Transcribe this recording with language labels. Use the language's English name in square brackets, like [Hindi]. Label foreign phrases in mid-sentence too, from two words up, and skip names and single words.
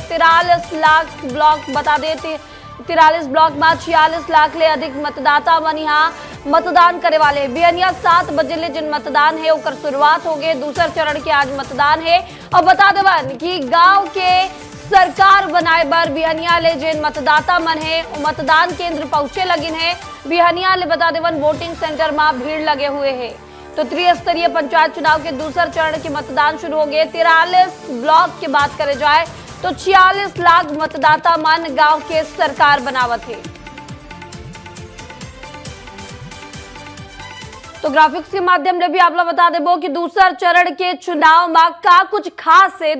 [Chhattisgarhi] 43 लाख ब्लॉक बता देते 43 ब्लॉक में 46 लाख ले अधिक मतदाता मन यहाँ मतदान करे वाले। बिहनिया 7 बजे ले जिन मतदान है उकर शुरुआत हो गए। दूसरे चरण के आज मतदान है। और बता देवन कि गांव के सरकार बनाए बर बिहनिया ले जिन मतदाता मन है मतदान केंद्र पहुंचे लगिन है। बिहनिया ले बता देवन वोटिंग सेंटर में भीड़ लगे हुए हैं। तो त्रिस्तरीय पंचायत चुनाव के दूसरे चरण के मतदान शुरू हो गए। 43 ब्लॉक की बात करे जाए तो 46 लाख मतदाता मन गांव के सरकार बनावत है। तो ग्राफिक्स के माध्यम से भी आप लोग बता देबो कि दूसरा चरण के चुनाव में का कुछ खास है।